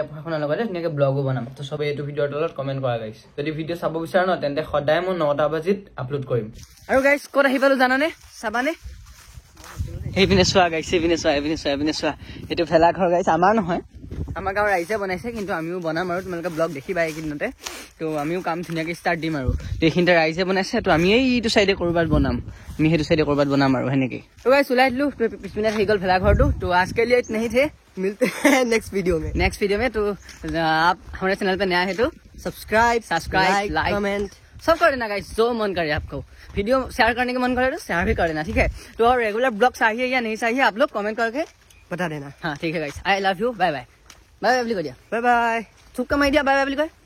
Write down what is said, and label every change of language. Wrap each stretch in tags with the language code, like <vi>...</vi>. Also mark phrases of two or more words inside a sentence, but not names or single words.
<as>পঢ়া শুনাৰ লগতে ধুনীয়াকৈ ব্লগো বনাম তো চবেই এইটো ভিডিঅ'ৰ তলত কমেণ্ট কৰা গাইছ যদি ভিডিঅ' চাব বিচাৰা ন তেন্তে সদায় মই 9টা বাজিত আপলোড কৰিম আৰু গাইছ ক'ত আহি পালো জানানে চাবানে এইপিনে চোৱা গাইছ এইপিনে চোৱা এইটো ভেলা ঘৰ গাইছ আমাৰ নহয় আমাৰ গাঁৱৰ ৰাইজে বনাইছে কিন্তু আমিও বনাম আৰু তোমালোকে ব্লগ দেখিবা এইকেইদিনতে তো আমিও কাম ধুনীয়াকৈ ষ্টাৰ্ট দিম আৰু এইখিনিতে ৰাইজে বনাইছে তো আমি এইটো চাইডে ক'ৰবাত বনাম আমি সেইটো চাইডে ক'ৰবাত বনাম আৰু সেনেকৈ তো গাইছ ওলাই দিলোঁ পিছপিনে থাকি গ'ল ভেলা ঘৰটো তো আজকে</as> <hi>लिए नहीं थे मिलते हैं</hi> <en>next video</en> <hi>में तो आप हमारे चैनल पे नया है तो</hi> <en>subscribe like comment</en> <hi>सब कर देना गाइस जो मन करे आपको</hi> <en>video share</en> <hi>करने का मन करे तो शेयर भी कर देना ठीक है तो और</hi> <en>regular blog</en> <hi>चाहिए या नहीं चाहिए आप लोग कमेंट करके बता देना हाँ ठीक है गाइस</hi> <en>I love you bye bye</en> <hi>बोल दिया</hi> <en>bye bye</en> <hi>थूक का मार दिया</hi> <en>bye bye</en> <hi>बोल</hi>